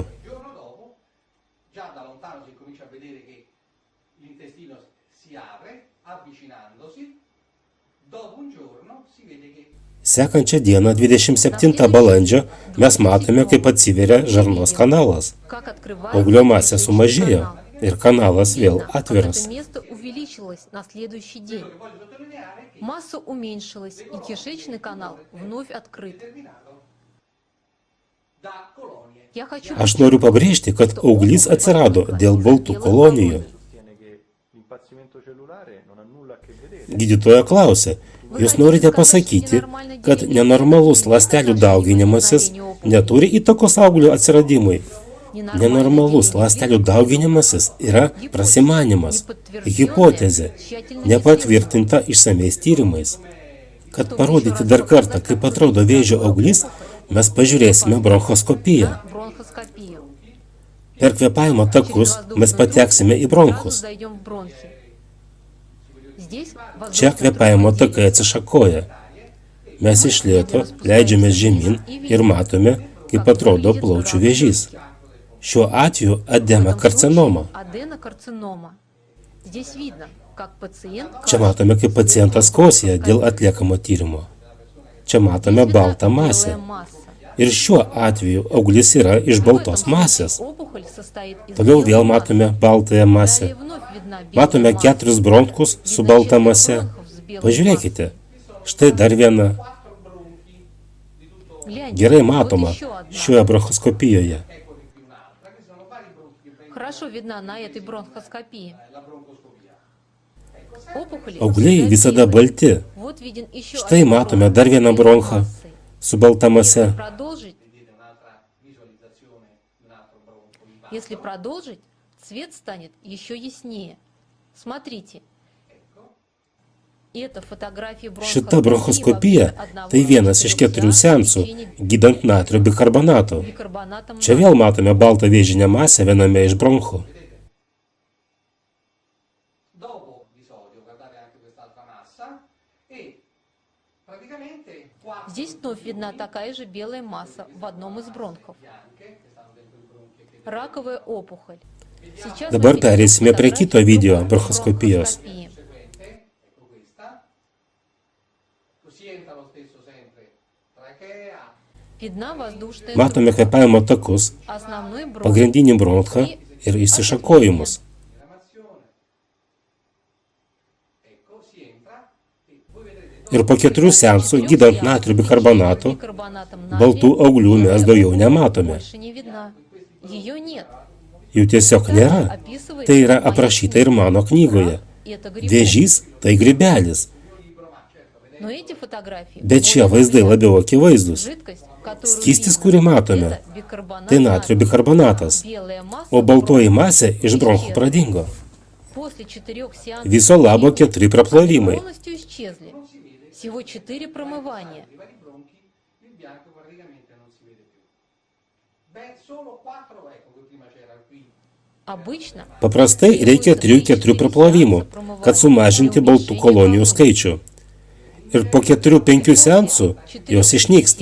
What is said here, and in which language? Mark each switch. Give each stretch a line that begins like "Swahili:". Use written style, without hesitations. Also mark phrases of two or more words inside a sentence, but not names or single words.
Italian: Il giorno dopo, già da lontano si comincia a vedere che l'intestino si apre, avvicinandosi. Dopo un giorno si vede che
Lithuanian: Sekančią dieną, 27 balandžio, mes matome, kaip atsiveria žarnos kanalas.
Russian: Как
Lithuanian: Auglio masė
Russian: открывается
Lithuanian: sumažėjo
Russian: канал.
Lithuanian: ir kanalas vėl
Russian: Видно, как
Lithuanian: atviras.
Russian: это место увеличилось на следующий день.
Italian: voglio sottolineare che
Russian: Масса уменьшилась, и кишечный канал вновь открыт.
Italian: terminato da colonie.
Russian: Я хочу
Lithuanian: Aš noriu pabrėžti, kad auglys atsirado dėl baltų kolonijų.
Italian: Sostiene che l'impazzimento cellulare non ha nulla a che vedere.
Lithuanian: Gydytoja klausė, jūs norite pasakyti, kad nenormalus ląstelių dauginimasis neturi įtakos auglio atsiradimui. Nenormalus ląstelių dauginimasis yra prasimanimas, hipotezė, nepatvirtinta išsamiais tyrimais. Kad parodyti dar kartą, kaip atrodo vėžio auglys, mes pažiūrėsime bronchoskopiją.
Russian: бронхоскопию.
Lithuanian: Per kvėpavimo takus mes pateksime į bronchus.
Russian: Сразу зайдем в бронхи. Здесь
Lithuanian: Čia kvėpavimo takai atsišakoja. Mes iš lėto leidžiamės žemyn ir matome, kaip atrodo plaučių vėžys. Šiuo atveju adenokarcinoma.
Russian: аденокарцинома. Здесь видно, как пациент
Lithuanian: Čia matome, kaip pacientas kosėja dėl atliekamo tyrimo. Čia matome baltą masę.
Russian: белая масса.
Lithuanian: Ir šiuo atveju auglys yra iš baltos masės.
Russian: Опухоль состоит из
Lithuanian: Toliau
Russian: белой
Lithuanian: vėl
Russian: массы.
Lithuanian: matome baltąją masę.
Russian: Далее вновь видна белая
Lithuanian: Matome
Russian: масса.
Lithuanian: 4 bronchus su balta mase. Pažiūrėkite, štai dar viena.
Russian: Гляньте,
Lithuanian: Gerai
Russian: вот
Lithuanian: matoma
Russian: еще одна.
Lithuanian: šioje bronchoskopijoje.
Russian: Хорошо видна на этой бронхоскопии. Опухоли
Lithuanian: Augliai
Russian: всегда
Lithuanian: visada
Russian: белые.
Lithuanian: balti.
Russian: Вот виден еще
Lithuanian: Štai
Russian: один
Lithuanian: matome
Russian: бронх
Lithuanian: dar
Russian: с
Lithuanian: vieną
Russian: белой
Lithuanian: bronchą
Russian: массой.
Lithuanian: su balta mase.
Russian: Продолжить,
Italian: vedete un'altra visualizzazione di un altro bronco di
Russian: если продолжить, цвет станет еще яснее. Смотрите. Это фотографии
Lithuanian: Šita bronchoskopija tai vienas iš 4 seansų, gydant natrio bikarbonatu.
Russian: бикарбонатом
Lithuanian: Čia vėl matome baltą vėžinę masę viename iš bronchų.
Italian: Dopo l'episodio, guardate anche quest'altra massa e praticamente qua
Russian: Здесь вновь видна такая же белая масса в одном из бронхов. Раковая опухоль. Сейчас
Lithuanian: Dabar
Russian: мы перейдем
Lithuanian: pereisime
Russian: к
Lithuanian: prie
Russian: фотографии
Lithuanian: kito video
Russian: другой
Lithuanian: bronchoskopijos.
Italian: ecco
Russian: бронхоскопии.
Italian: questa, così entra lo stesso sempre trachea,
Russian: Видна воздушная
Lithuanian: Matome kvėpavimo takus,
Russian: основной бронх.
Lithuanian: pagrindinį bronchą ir išsišakojimus.
Italian: diramazione, ecco si entra e voi vedrete
Lithuanian: Ir po 4 seansų, gydant natrio bikarbonatu,
Russian: Бикарбонатом
Lithuanian: baltų
Russian: натрия
Lithuanian: auglių mes daugiau nematome.
Russian: больше не видна. Ее нет.
Lithuanian: Jų tiesiog nėra. Tai yra aprašyta ir mano knygoje.
Russian: Это грибок.
Lithuanian: Vėžys tai grybelis.
Russian: Но эти фотографии
Lithuanian: Bet šie vaizdai labiau akivaizdus.
Russian: жидкость, которую
Lithuanian: Skystis,
Russian: видно,
Lithuanian: kurį matome,
Russian: это бикарбонат
Lithuanian: tai natrio
Russian: натрия.
Lithuanian: bikarbonatas,
Russian: Белая масса
Lithuanian: o baltoji masė iš bronchų pradingo.
Russian: после 4 сеансов
Lithuanian: Viso labo 4 praplovimai.
Russian: полностью исчезли. Всего 4 промывания.
Italian: i vari bronchi, il bianco praticamente non si vede più. Beh, solo 4, ecco, che prima c'era qui.
Russian: Обычно
Lithuanian: Paprastai reikia 3-4 praplovimų, kad sumažinti baltų kolonijų skaičių. Ir po 4-5 seansų jos išnyksta.